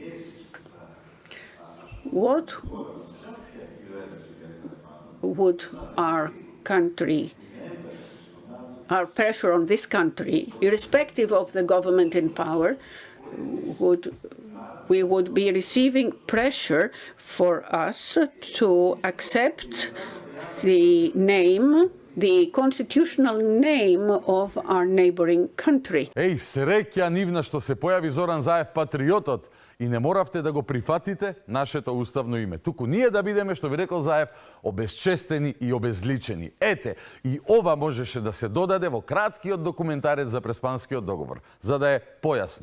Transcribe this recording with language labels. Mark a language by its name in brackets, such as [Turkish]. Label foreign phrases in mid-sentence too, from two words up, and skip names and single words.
[English] what would our pressure on this country, irrespective of the government in power, we would be receiving pressure for us to accept the name, the constitutional name of our neighboring country. [Macedonian] Еј, среќа нивна што се појави Зоран Заев патриотот и не моравте да го прифатите нашето уставно име. Туку ние да бидеме, што би рекол Заев, обезчестени и обезличени. Ете, и ова можеше да се додаде во краткиот документарец за Преспанскиот договор, за да е појасно.